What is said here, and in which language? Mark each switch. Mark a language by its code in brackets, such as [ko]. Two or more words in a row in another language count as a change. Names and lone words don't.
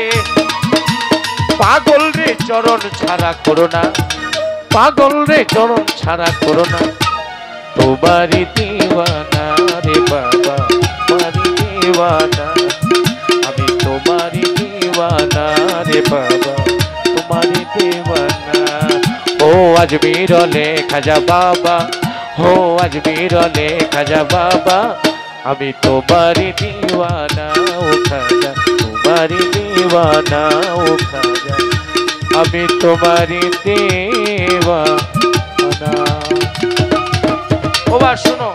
[bn] পাগল রে চরণ ছাড়া করো না, পাগল রে চরণ ছাড়া করো না, তোমারি দিওয়ানা রে বাবা, তোমারি দিওয়ানা, আমি তোমারি দিওয়ানা রে বাবা, তোমারি দিওয়ানা। [hi] ओ अजमेर वाले ख़्वाजा बाबा, हो अजमेर वाले खाजा बाबा, अभी तुम्हारी दीवाना ओ खाजा, तुम्हारी दीवाना ओ खाजा, अभी तुम्हारी दीवाना। ও বাস